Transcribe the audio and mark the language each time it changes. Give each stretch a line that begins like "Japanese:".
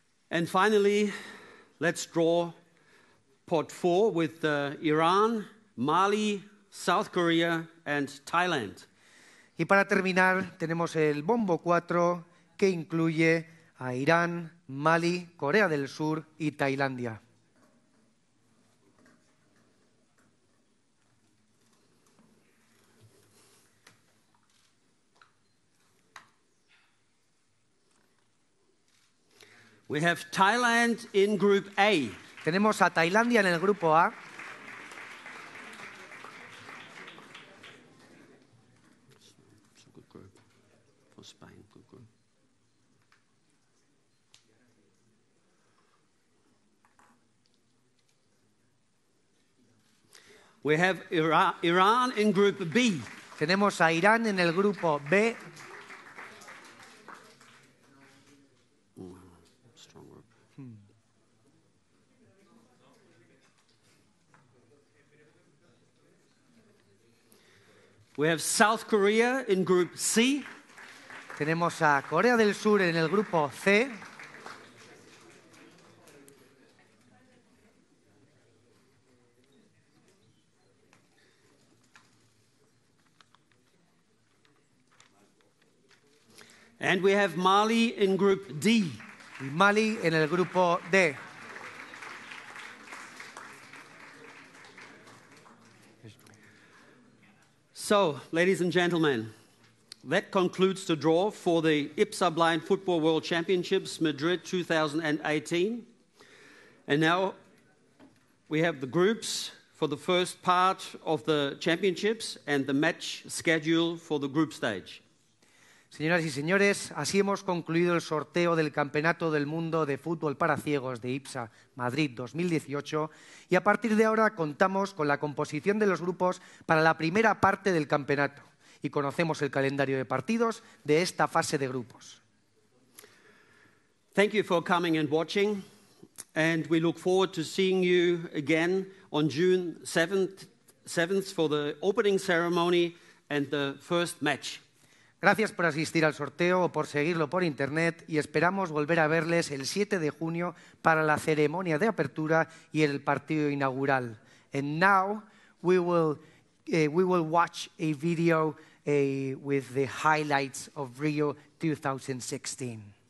English: And finally, let's draw pot 4 with Iran, Mali, South Korea, and Thailand.
Spanish: Y para terminar, tenemos el bombo 4, que incluye a Irán, Mali, Corea del Sur y Tailandia.
English: We have Thailand in Group A.
Spanish: Tenemos a Tailandia en el grupo A.
English: It's a good group for Spain. Good group. We have Iran in Group B.
Spanish: Tenemos a Irán en el grupo B.
English: Strong group. We have South Korea in Group C.
Spanish: Tenemos a Corea del Sur en el grupo C.
English: And we have Mali in Group D.
Spanish: Y Mali en el grupo D.
English: So, ladies and gentlemen, that concludes the draw for the IBSA Blind Football World Championships Madrid 2018. And now we have the groups for the first part of the championships and the match schedule for the group stage.
Spanish: Señoras y señores, así hemos concluido el sorteo del Campeonato del Mundo de Fútbol para Ciegos de IBSA Madrid 2018 y a partir de ahora contamos con la composición de los grupos para la primera parte del campeonato y conocemos el calendario de partidos de esta fase de grupos.
English: Thank you for coming and watching, and we look forward to seeing you again on June 7th for the opening ceremony and the first match.
Spanish: Gracias por asistir al sorteo o por seguirlo por internet y esperamos volver a verles el 7 de junio para la ceremonia de apertura y el partido inaugural.
English: And now we will watch a video with the highlights of Rio 2016.